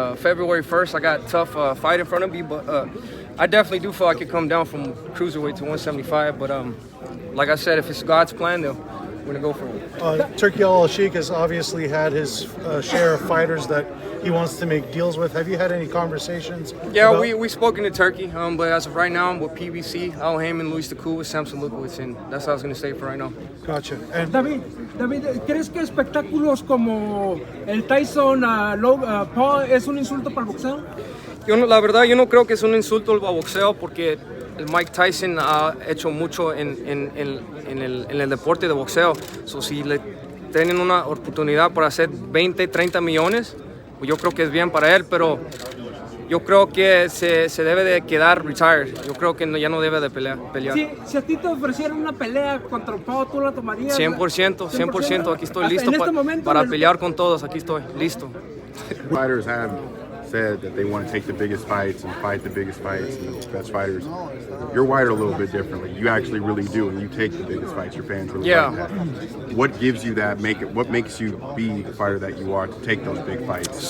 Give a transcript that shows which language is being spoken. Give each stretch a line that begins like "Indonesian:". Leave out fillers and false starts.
English: February 1st, I got a tough fight in front of me, but I definitely do feel I could come down from cruiserweight to 175. But like I said, if it's God's plan, gonna go for him. Turki Al-Sheikh has obviously had his share of fighters that he wants to make deals with. Have you had any conversations? Yeah, about- we spoken to Turkey, but as of right now, I'm with PBC, Al Heyman, Luis Taku, Samson Lukowicz, and that's how I was gonna stay for right now. Gotcha. And
Spanish: David, ¿crees que espectáculos como el Tyson Paul es un insulto para el boxeo? La verdad, yo no creo que es un insulto al boxeo porque el Mike Tyson ha hecho mucho en el deporte de boxeo.
English: So,
Spanish: si le tienen una oportunidad para hacer 20, 30 millones, pues yo creo que es bien para él, pero yo creo que se debe de quedar
English: retired.
Spanish: Yo creo que ya no debe de pelear. Si a ti te ofrecieran una pelea contra Paul, ¿tú la tomarías? 100%, aquí estoy listo En este momento, para pelear con todos, aquí estoy, listo.
English: Fighters have said that they want to take the biggest fights and fight the biggest fights and the best fighters. You're wired a little bit differently. You actually really do, and you take the biggest fights. Your fans really like that. What gives you that? What makes you be the fighter that you are to take those big fights?